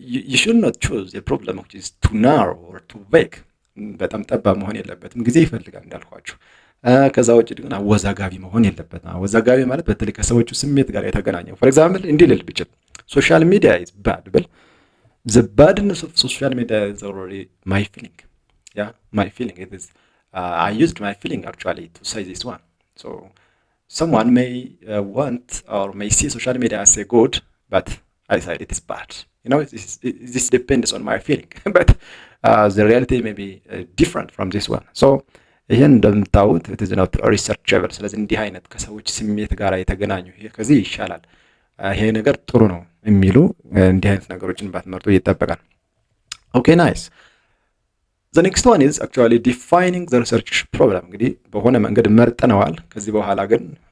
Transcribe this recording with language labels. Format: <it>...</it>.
<en>you should not choose a problem which is too narrow or too vague።</en> <am>በጣም ጠባብ መሆን የለበትም፣ ጊዜ ይፈልጋል እንዳልኳችሁ። ከዛ ውጭ ግን አወዛጋቢ መሆን የለበትም። አወዛጋቢ ማለት በተለይ ከሰዎቹ ስሜት ጋር የተገናኘው ፎር ኤግዛምፕል እንዲህ ልል ብችል</am> <en>ሶሻል ሚዲያ ኢዝ ባድ</en> <am>ብል</am> <en>the badness of social media is already my feeling. Yeah, my feeling. It is. I used my feeling actually to say this one. So someone may want or may see social media as a good, but I said it is bad. You know, this depends on my feeling. But the reality may be different from this one.</en> <am>So ይህን እንደምታዩት</am> <en>it is not researchable።</en> <am>ስለዚህ እንዲህ አይነት ከሰዎች ስሜት ጋር የተገናኙ ከዚህ ይሻላል፣ ይሄ ነገር ጥሩ ነው የሚሉ እንዲህ አይነት ነገሮችን ባትመርጡ ይጠበቃል። ኦኬ ናይስ።</am> <en>the next one is actually defining the research problem።</en> <am>እንግዲህ በሆነ መንገድ መርጠነዋል። ከዚህ በኋላ ግን</am>